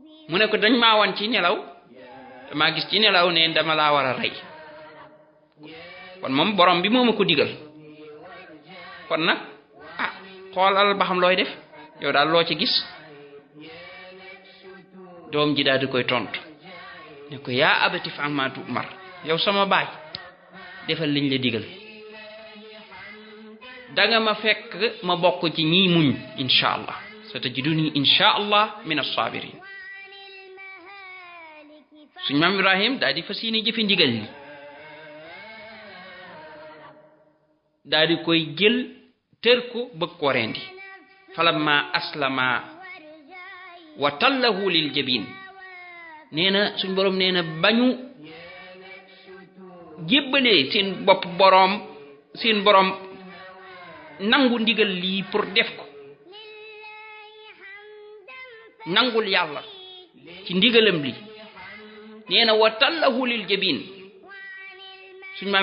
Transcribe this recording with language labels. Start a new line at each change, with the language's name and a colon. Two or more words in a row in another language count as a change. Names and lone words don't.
Wolof: mu ne ko dañ maa wan ci nelaw damaa gis ci nelaw ne dama laa war a rey kon moom borom bi moo ma ko digal kon nag xoolal ba xam looy def yow daal loo ci gis doom ji daal di koy tontu ne ko
Arabic: يا أبت افعل ما تؤمر
Wolof: yow sama baay defal liñ la digal danga ma fekk ma bokk ci ñiy muñ
Arabic: إن شاء الله ستجدني إن شاء الله من الصابرين
Wolof: suñ maam Ibrahim daal di fas yéene jëfe ndigal li daal di koy jël tër ko bëgg ko rendi
Arabic: فلما أسلما وتله للجبين
Wolof: nee na suñ borom nee na bañu jébbalee seen bopp borom seen borom nangu ndigal lii pour def ko nangul yàlla ci ndigalam li nee na
Arabic: وتله للجبين
Wolof: suñ maam